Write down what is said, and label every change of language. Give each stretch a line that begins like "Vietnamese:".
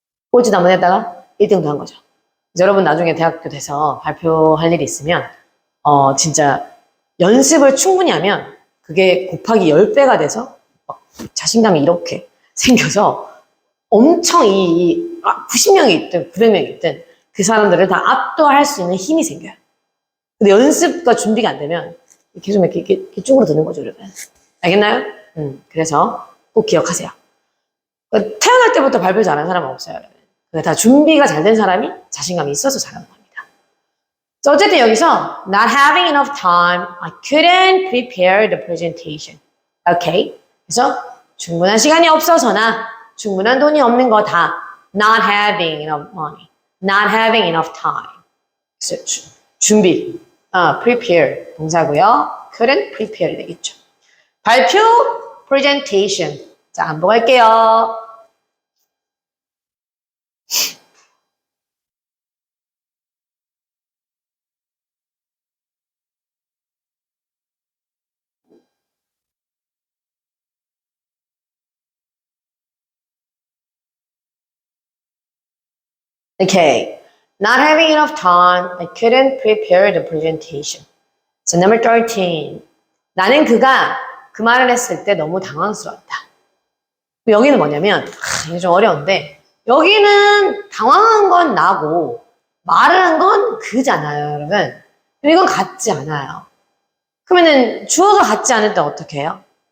Korean: 꼴찌도 한번 했다가 1등도 한 거죠. 여러분 나중에 대학교 돼서 발표할 일이 있으면 진짜 연습을 충분히 하면 그게 곱하기 10배가 돼서 자신감이 이렇게 생겨서 엄청 90명이 있든 900명이 있든 그 사람들을 다 압도할 수 있는 힘이 생겨요. 근데 연습과 준비가 안 되면 계속 이렇게 쭈그러 드는 거죠, 여러분. 알겠나요? 그래서 꼭 기억하세요. 그러니까 태어날 때부터 발표 잘하는 사람은 없어요, 여러분. 그러니까 다 준비가 잘 된 사람이 자신감이 있어서 잘하는 겁니다. 자, 어쨌든 여기서
English: not having enough time, I couldn't prepare the presentation. Okay?
Korean: 그래서 충분한 시간이 없어서나 충분한 돈이 없는 거다.
English: Not having enough money. Not having enough time.
Korean: 그래서 준비. prepare 동사고요.
English: couldn't prepare
Korean: 되겠죠. 발표 presentation. 자, 한번 할게요.
English: Okay. Not having enough time, I couldn't prepare the presentation. So number 13.
Korean: 나는 그가 그 말을 했을 때 너무 당황스러웠다. 여기는 뭐냐면, 이게 좀 어려운데, 여기는 당황한 건 나고, 말을 한 건 그잖아요, 여러분. 이건 같지 않아요. 그러면은 주어가 같지 않을 때 어떻게 해요?